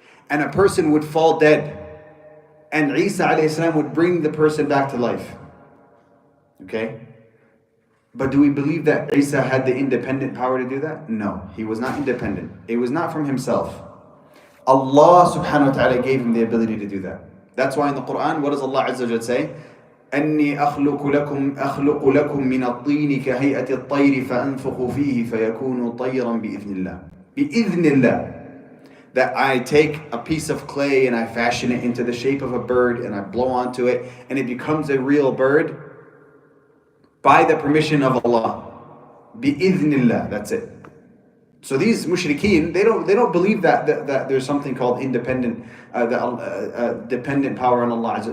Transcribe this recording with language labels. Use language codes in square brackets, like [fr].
[en] And a person would fall dead. And Isa alayhi salam would bring the person back to life. Okay? But do we believe that Isa had the independent power to do that? No, he was not independent. It was not from himself. Allah subhanahu wa ta'ala gave him the ability to do that. That's why in the Quran, what does Allah Azza wa Jalla say? [ar] أني أخلق لكم من الطين كهيئة الطير فأنفخ فيه فيكون طيرا بإذن الله. بإذن الله. [en] That I take a piece of clay and I fashion it into the shape of a bird and I blow onto it and it becomes a real bird by the permission of Allah. [ar] بإذن الله. [en] That's it. So these mushrikeen, they don't believe that there's something called independent, dependent power on Allah.